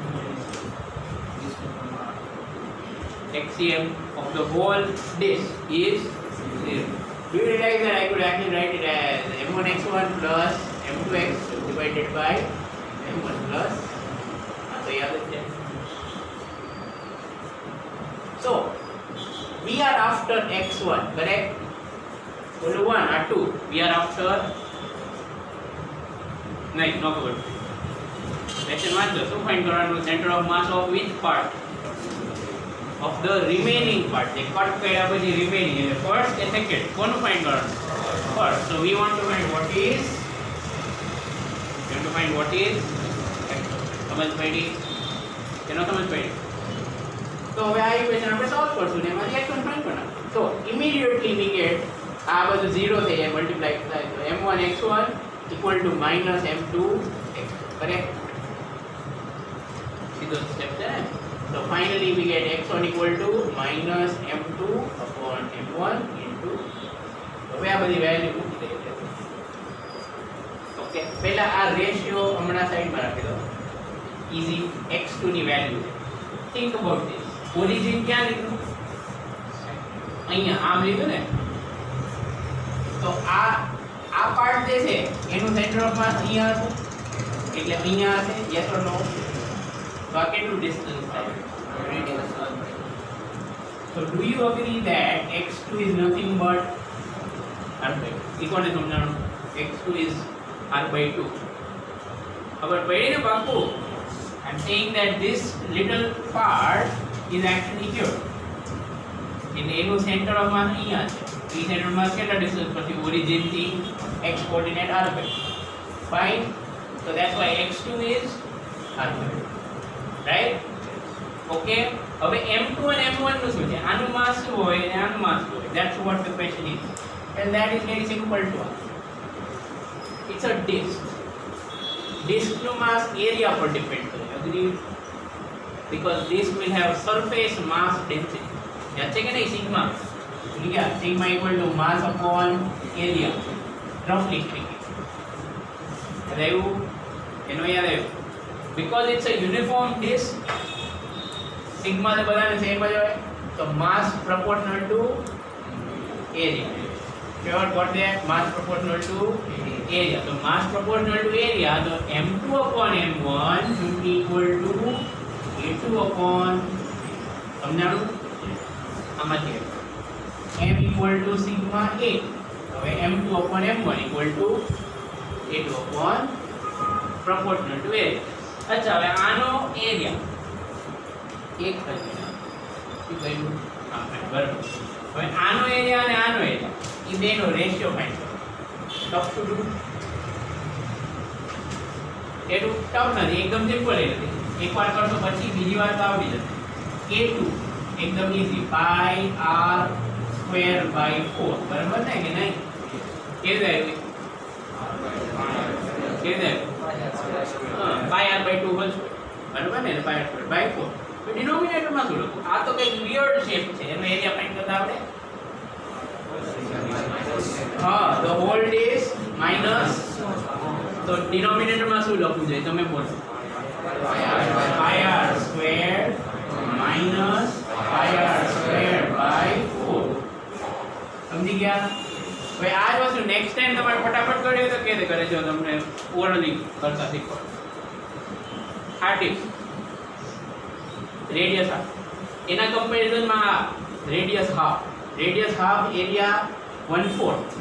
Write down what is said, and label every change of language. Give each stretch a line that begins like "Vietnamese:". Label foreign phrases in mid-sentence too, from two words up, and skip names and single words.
English: HCF of the whole disk is 0 do you realize that I could actually write it as m1x1 plus m2x divided by m1 plus so
Hindi: याद है
English: so we are after x1 correct only 1 or 2 we are after nahi no good question
Gujarati: વાંચો શું ફાઇન્ડ કરવાનું
English: center of mass of which part of the remaining part the cut
Gujarati: કર્યા પછી
English: remaining એટલે first and second
Gujarati: કોનું ફાઇન્ડ કરવાનું
English: first so we want to find what is
Gujarati: સમજ પડી કેનો સમજ પડી તો હવે આ ઇક્વેશન આપણે સોલ્વ કરશું ને એમાંથી x1 ફાઇન્ડ કરવાનું
English: so immediately we get
Gujarati: આ બધું 0 થઈ જાય મલ્ટીપ્લાય થાય તો
English: m1 x1 equal to minus m2 x correct
Gujarati: સીધો સ્ટેપ છે
English: so finally we get x1 equal to minus m2 upon m1 into
Gujarati: હવે આ બધી વેલ્યુ મૂકી દઈએ ઓકે પહેલા આ રેશિયો હમણાં સાઈડમાં રાખી દો easy x2 ની વેલ્યુ
English: think about this origin
Gujarati: ક્યાં લીધું અહીંયા આમ લીધું ને તો આ પાર્ટ જે છે એનું
English: center of mass
Gujarati: અહીંયા હતું એટલે અહીંયા હશે
English: yes or no
Gujarati: તો આ કેટલું ડિસ્ટન્સ થાય
English: so do you agree that x2 is nothing but r2
Gujarati: ઇકોને સમજાણું
English: x2 is r/2.
Gujarati: ખબર પડી ને બાપુ?
English: I'm saying that this little part is actually here.
Gujarati: એટલે એનું
English: center of mass
Gujarati: અહીંયા છે. એ
English: center of mass
Gujarati: કેટલા ડિસ્ટન્સ પરથી? ઓરિજિન થી x કોઓર્ડિનેટ r/2. Fine.
English: So that's why x2 is r/2. Right?
Gujarati: Okay. હવે m2 અને m1 નું શું છે? આનું માસ શું હોય અને આનું માસ શું હોય?
English: That's what the question is. And that is very simple to us. It's a disk. Disk નું mass area પર depend કરે. Agree? Because disk will have surface mass density.
Gujarati: યાદ છે કે નહીં?
English: sigma. Yeah, sigma equal to mass upon area. Roughly speaking.
Gujarati: યાદ આવ્યું? એનો યાદ આવ્યું?
English: Because it's a uniform disk, sigma
Gujarati: ને બધાને સેમ જ હોય,
English: so mass proportional to area. Sure, got that? Mass proportional to area. So mass proportional to area, so m2 upon m1 should be equal to a2 upon,
Gujarati: સમજાણું?
English: આમાંથી m equal to sigma a. હવે m2 upon m1 equal to a2 upon proportional to area.
Gujarati: અચ્છા, હવે આનો એરિયા એક થઈ ગયો. શું કહ્યું? હા, બરાબર. હવે આનો એરિયા અને આનો એરિયા એ બેનો
English: ratio find
Gujarati: કરો.
English: tough to do?
Gujarati: એટલું ટફ નથી, એકદમ સિમ્પલ એ નથી. એકવાર કરશો પછી બીજી વાર તો આવડી જશે. a2 એકદમ ઈઝી,
English: pi r square by 4.
Gujarati: બરાબર ને કે નહીં? કેવી આવી? કેવી આવી? હા,
English: pi r/2 whole square.
Gujarati: બરાબર ને?
English: pi r square by 4.
Gujarati: તો ડિનોમિનેટરમાં શું લખું? આ તો કંઈક વિયર્ડ શેપ છે. એનો એરિયા ફાઇન્ડ કરતા આપણે
English: the whole is minus,
Gujarati: તો denominator માં શું લખવું જોઈએ તમે બોલો?
English: pi r square minus pi r square by 4.
Gujarati: સમજી ગયા? હવે આ જ વસ્તુ નેક્સ્ટ ટાઈમ તમારે ફટાફટ કર્યો તો કેતે કરે છે તમને ઓરલી કરતા શીખવા. આ
English: tip radius half,
Gujarati: એના કમ્પેરિઝનમાં
English: radius half area 1/4.